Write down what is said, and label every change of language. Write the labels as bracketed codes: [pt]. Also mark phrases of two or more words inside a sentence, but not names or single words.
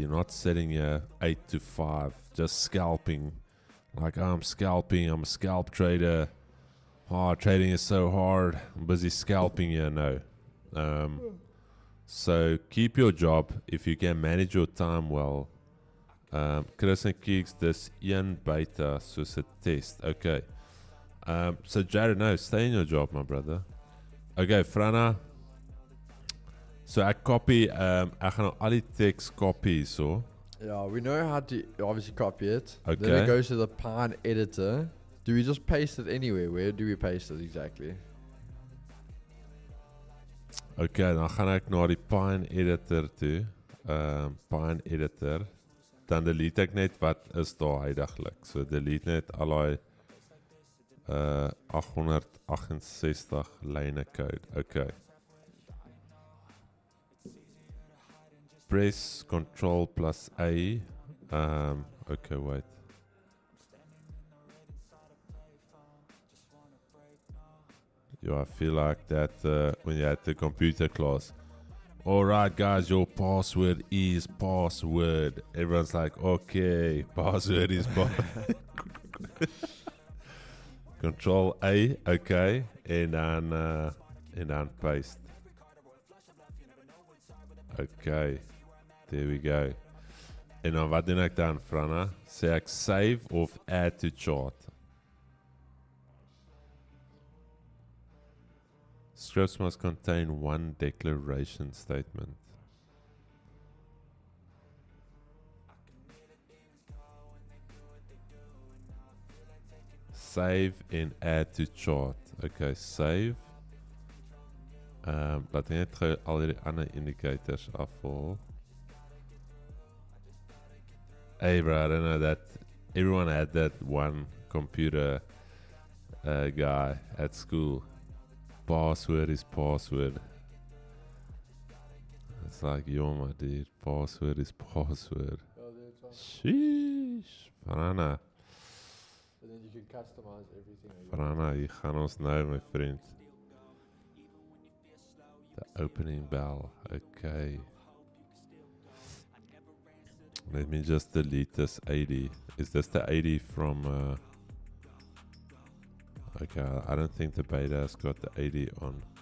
[en] You're not sitting here 8 to 5, just scalping. Like, I'm scalping, I'm a scalp trader. Oh, trading is so hard. I'm busy scalping here. No. So keep your job if you can manage your time well. [af] Chris en Keeks, dis een beta soos 'n test. [en] Okay. So Jared, no, stay in your job, my brother. Okay, Frana. So I copy, [af] ek gaan nou al die [en] text copy [af] so. [en] Yeah, we know how to obviously copy it. Okay. Then it goes to the Pine editor. Do we just paste it anywhere? Where do we paste it exactly? [af] Okay, dan gaan ek na die Pine editor toe. Pine editor. Dan delete ek net wat is daar huidiglik. So delete net al daai 868 lyne code. [en] Okay. Press Control plus A. Okay, wait. Yeah, I feel like that when you're at the computer class. Alright guys, your password is password. Everyone's like, okay, password is password. Control A, okay, and then paste. Okay, there we go. [af] En dan wat doen ek dan, Frana? Sê ek save of [en] add to chart? Scripts must contain one declaration statement. Save and add to chart. Okay, save. [af] Laat net gou al die ander indicators afval. [en] Hey bro, I don't know that everyone had that one computer guy at school. Password is password. It's like, yo my dude, password is password. Sheesh, Frana. And then you can customize everything. [af] Frana, hier gaan ons nou, my vriend. [en] The opening bell, okay. Let me just delete this 80. Is this the 80 from... Okay, I don't think the beta has got the 80 on.